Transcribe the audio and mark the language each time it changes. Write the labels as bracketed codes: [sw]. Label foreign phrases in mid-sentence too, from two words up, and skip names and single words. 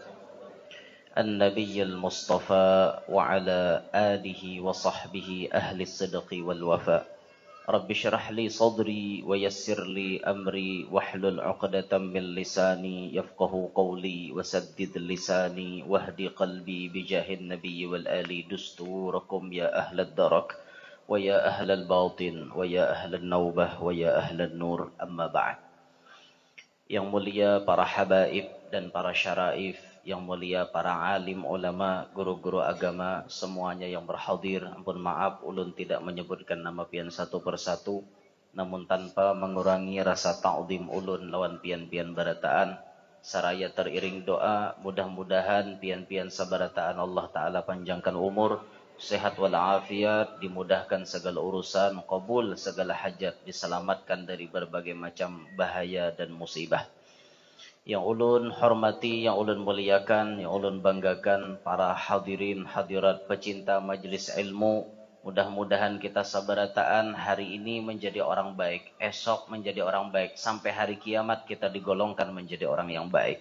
[ar] النبي المصطفى وعلى آله وصحبه أهل الصدق والوفاء رب اشرح لي صدري ويسر لي أمري واحلل عقدة من لساني يفقه قولي وسدد لساني واهدي قلبي بجاه النبي والآل دستوركم يا أهل الدرك ويا أهل الباطن ويا أهل النوبة ويا أهل النور أما بعد. [id] Yang mulia para habaib dan para syaraif, yang mulia para alim ulama, guru-guru agama, semuanya yang berhadir. [bjn] Ampun maaf ulun tidak menyebutkan nama pian satu persatu, namun tanpa mengurangi rasa ta'zim ulun lawan pian-pian barataan. [id] Saraya teriring doa, mudah-mudahan pian-pian sabarataan Allah Ta'ala panjangkan umur, sehat walafiat, dimudahkan segala urusan, qabul segala hajat, diselamatkan dari berbagai macam bahaya dan musibah. Yang ulun hormati, yang ulun muliakan, yang ulun banggakan, para hadirin hadirat pecinta majelis ilmu, mudah-mudahan kita sabarataan hari ini menjadi orang baik, esok menjadi orang baik, sampai hari kiamat kita digolongkan menjadi orang yang baik.